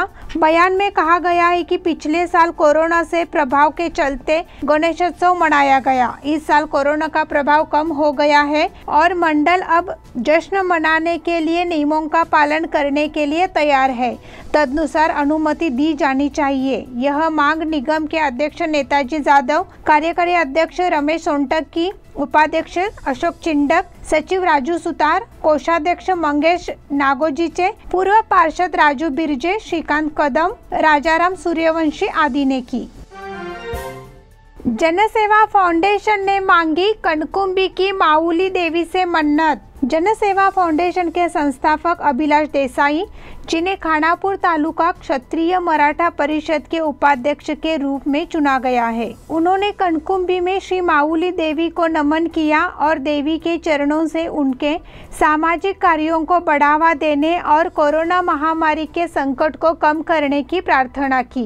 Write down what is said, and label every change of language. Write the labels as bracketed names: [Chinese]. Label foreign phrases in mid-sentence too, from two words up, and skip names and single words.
[Hindi] बयान में कहा गया है कि पिछले साल कोरोना से प्रभाव के चलते गणेशोत्सव मनाया गया। इस साल कोरोना का प्रभाव कम हो गया है और मंडल अब जश्न मनाने के लिए नियमों का पालन करने के लिए तैयार है। तदनुसार अनुमति दी जानी चाहिए। यह मांग निगम के अध्यक्ष नेताजी जाधव, कार्यकारी अध्यक्ष रमेश सोनटकी, उपाध्यक्ष अशोक चिंडक, सचिव राजू सुतार, कोषाध्यक्ष मंगेश नागोजीचे, पूर्व पार्षद राजू बिरजे, श्रीकांत कदम, राजाराम सूर्यवंशी आदि ने की। जनसेवा फाउंडेशन ने मांगी कनकुंबी की माऊली देवी से मन्नत। जनसेवा फाउंडेशन के संस्थापक अभिलाष देसाई, जिन्हें खानापुर तालुका क्षत्रिय मराठा परिषद के उपाध्यक्ष के रूप में चुना गया है, उन्होंने कनकुंबी में श्री माऊली देवी को नमन किया और देवी के चरणों से उनके सामाजिक कार्यों को बढ़ावा देने और कोरोना महामारी के संकट को कम करने की प्रार्थना की।